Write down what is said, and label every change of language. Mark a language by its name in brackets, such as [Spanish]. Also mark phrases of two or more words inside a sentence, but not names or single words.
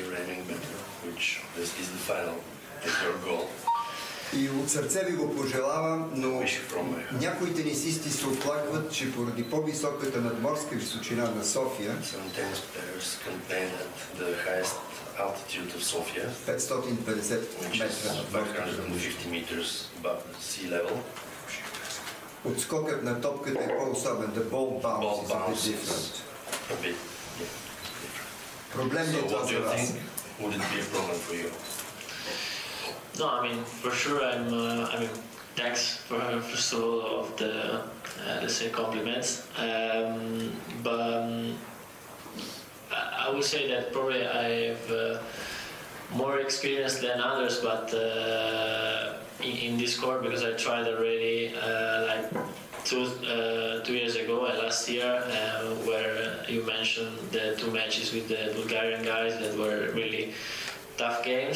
[Bulgarian] И от сърце ви го пожелавам, но някои тенисисти се оплакват, че поради по-високата надморска височина на София, 550 метра, отскокът на топката е по-особен. [English] The ball bounce is a bit different. [Bulgarian] Проблем ли е това за вас? [English] No, I mean, for sure, I mean, thanks first of all of the, let's say, compliments. But I would say that probably I have more experience than others, but in this court, because I tried already like two years ago and last year, where you mentioned the two matches with the Bulgarian guys that were really tough games.